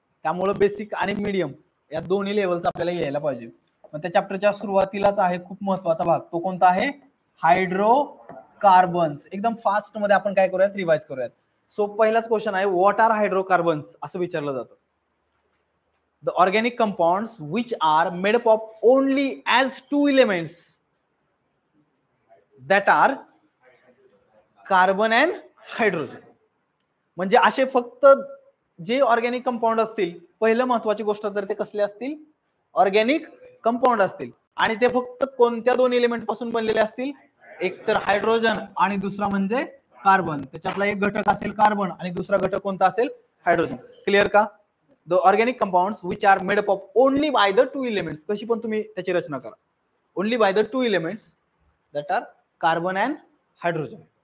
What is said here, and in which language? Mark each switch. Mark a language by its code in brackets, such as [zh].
[mr] त्यामुळे बेसिक आणि मीडियम या दोन्ही लेवलचा आपल्याला यायला पाहिजे. मग त्या चॅप्टरच्या सुरुवातीलाच आहे खूप महत्वाचा भाग, तो कोणता आहे? हायड्रोकार्बन्स. एकदम फास्ट मध्ये आपण काय करूयात? रिवाइज करूयात. सो पहिलाच क्वेश्चन आहे, [en] what are hydrocarbons [mr] असं विचारलं जातं. [en] The organic compounds which are made up of only as 2 elements, that are carbon and hydrogen. [mr] म्हणजे असे फक्त जे ऑर्गॅनिक कंपाऊंड असतील, पहिलं महत्वाची गोष्ट तर ते कसले असतील? ऑर्गॅनिक कंपाऊंड असतील. आणि ते फक्त कोणत्या 2 एलिमेंट पासून बनलेले असतील? एक तर हायड्रोजन आणि दुसरा म्हणजे कार्बन. त्याच्यातला एक घटक असेल कार्बन आणि दुसरा घटक कोणता असेल? हायड्रोजन. क्लिअर का? [en] The organic compounds which are made up of only by the two elements. [mr] कशी पण तुम्ही त्याची रचना करा, [en] Only by the two elements that are carbon and hydrogen.